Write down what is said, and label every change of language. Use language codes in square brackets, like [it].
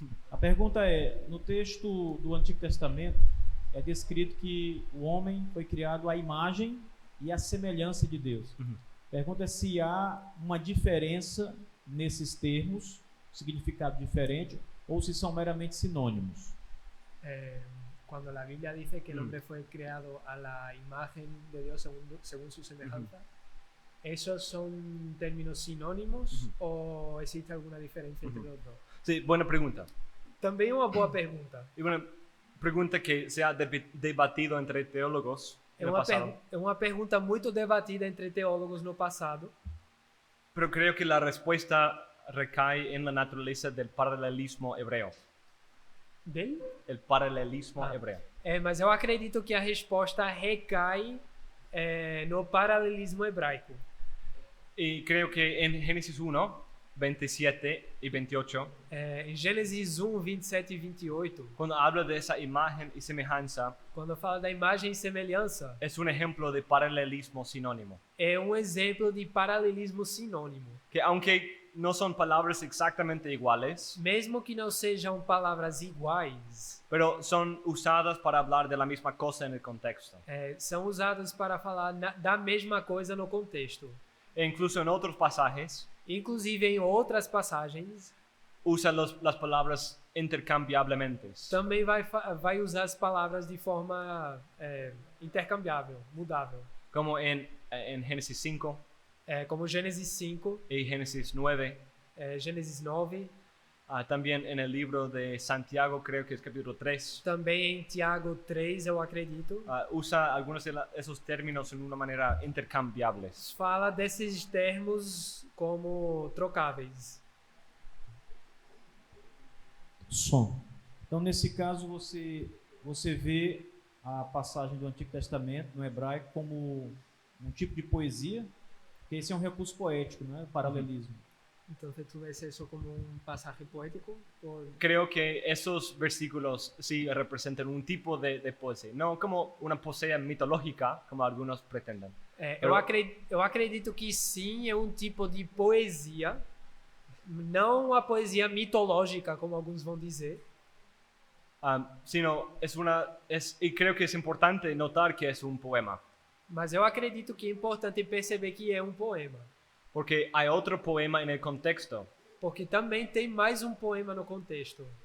[pt] A pergunta é: no texto do Antigo Testamento é descrito que o homem foi criado à imagem e à semelhança de Deus. Pergunta é se há uma diferença nesses termos, significado diferente, ou se são meramente sinônimos. [es] Cuando la Biblia dice que el hombre fue creado a la imagen de Dios según su semejanza, ¿esos son términos sinónimos o existe alguna diferencia entre los dos? Sí, buena pregunta. [pt] Também uma boa pergunta. [es] Y una pregunta que se ha debatido entre teólogos en el pasado. [pt] É uma pergunta muito debatida entre teólogos no passado, [es] Pero creo que la respuesta recae en la naturaleza del paralelismo hebreo. El paralelismo hebreo. [pt] Mas eu acredito que a resposta recai no paralelismo hebraico. [es] Y creo que en Génesis 1, 27 y 28, [pt] Em Gênesis 1, 27 e 28, [es] cuando habla de esa imagen y semejanza, [pt] quando fala da imagem e semelhança, [es] es un ejemplo de paralelismo sinónimo. [pt] é um exemplo de paralelismo sinônimo. [es] Que aunque no son palabras exactamente iguales, [pt] Mesmo que não sejam palavras iguais, [es] pero son usadas para hablar de la misma cosa en el contexto. [pt] são usadas para falar da mesma coisa no contexto. [es] E incluso en otros pasajes, [pt] Inclusive em outras passagens, [es] usa las palabras intercambiablemente. [pt] também vai usar as palavras de forma intercambiável, mudável. [es] Como en Génesis 5 [pt] Como Gênesis 5, [es] y Génesis 9. [pt] Gênesis 9, [es] También en el libro de Santiago, creo que es capítulo 3. [pt] também em Tiago 3, eu acredito. [es] Usa algunos de esos términos en una manera intercambiables. [pt] Fala desses termos como trocáveis. Som. Então, nesse caso, você vê a passagem do Antigo Testamento no hebraico como um tipo de poesia, porque esse é um recurso poético, não é? Paralelismo. Então, tu ves isso como pasaje poético? [es] Creo que esos versículos sí representan un tipo de poesía, no como una poesía mitológica, como algunos pretenden. [pt] Eu acredito que sim, é tipo de poesia, não a poesia mitológica, como alguns vão dizer. [es] Sino y creo que es importante notar que es un poema, [pt] Mas eu acredito que é importante perceber que é poema. [es] porque hay otro poema en el contexto. [pt] Porque também tem mais poema no contexto.